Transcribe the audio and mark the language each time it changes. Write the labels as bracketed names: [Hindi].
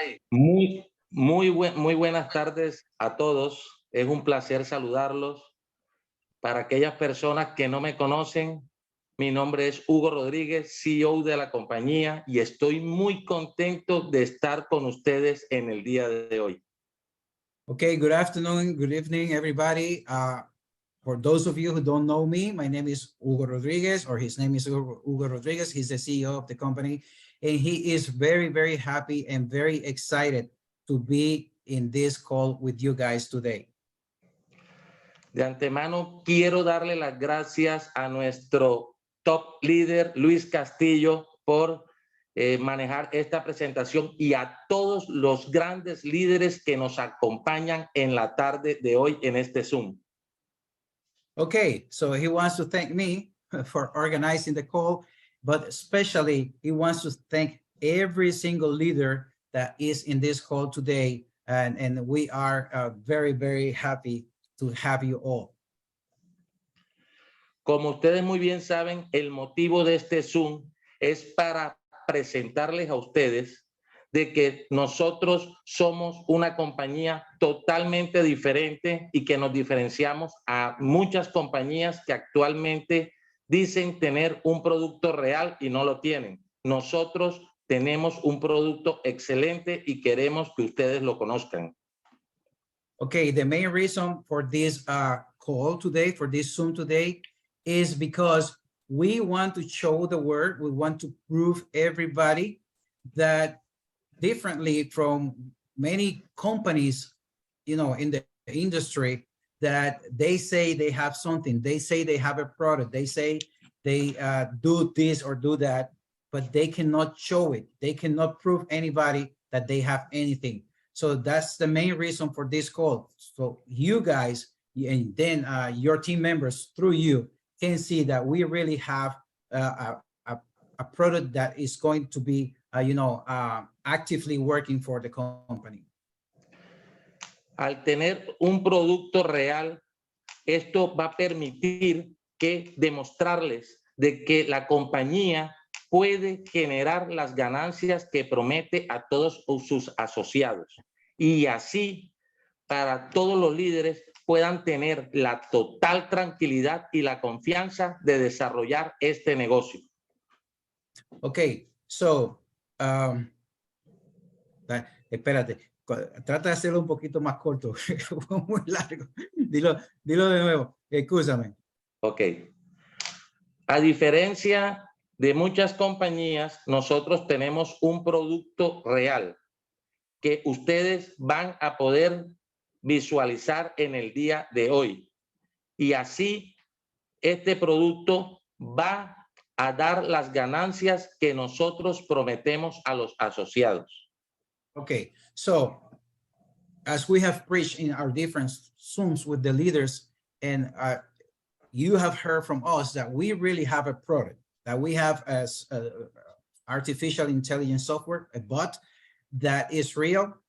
[Spanish] Muy buenas tardes a todos. Es un placer saludarlos. Para aquellas personas que no me conocen, mi nombre es Hugo Rodríguez, CEO de la compañía, y estoy muy contento de estar con ustedes en el día de hoy. [English] Okay, good afternoon, good evening, everybody. For those of you who don't know me, my name is Hugo Rodriguez, or his name is Hugo Rodriguez. He's the CEO of the company, and he is very, very happy and very excited to be in this call with you guys today. [Spanish] De antemano, quiero darle las gracias a nuestro top líder, Luis Castillo, por manejar esta presentación, y a todos los grandes líderes que nos acompañan en la tarde de hoy en este Zoom. [English] Okay, so he wants to thank me for organizing the call, but especially he wants to thank every single leader that is in this call today. And we are very, very happy to have you all. [Spanish] Como ustedes muy bien saben, el motivo de este Zoom es para presentarles a ustedes de que nosotros somos una compañía totalmente diferente y que nos diferenciamos a muchas compañías que actualmente dicen tener un producto real y no lo tienen. Nosotros tenemos un producto excelente y queremos que ustedes lo conozcan. [English] Okay, the main reason for this call today, for this Zoom today, is because we want to show the world, we want to prove everybody that differently from many companies, you know, in the industry, that they say they have something, they say they have a product, they say they do this or do that, but they cannot show it. They cannot prove anybody that they have anything. So that's the main reason for this call. So you guys, and then your team members through you can see that we really have a product that is going to be, actively working for the company. [Spanish] Al tener un producto real, esto va a permitir que demostrarles de que la compañía puede generar las ganancias que promete a todos sus asociados. Y así, para todos los líderes puedan tener la total tranquilidad y la confianza de desarrollar este negocio. [English] Okay, so, [Spanish] espérate, trata de hacerlo un poquito más corto, muy largo. Dilo de nuevo, excúsame. Ok. A diferencia de muchas compañías, nosotros tenemos un producto real que ustedes van a poder visualizar en el día de hoy. Y así, este producto va a dar las ganancias que nosotros prometemos a los asociados. [English] Okay, so as we have preached in our different Zooms with the leaders, and you have heard from us that we really have a product, that we have as artificial intelligence software, a bot that is real.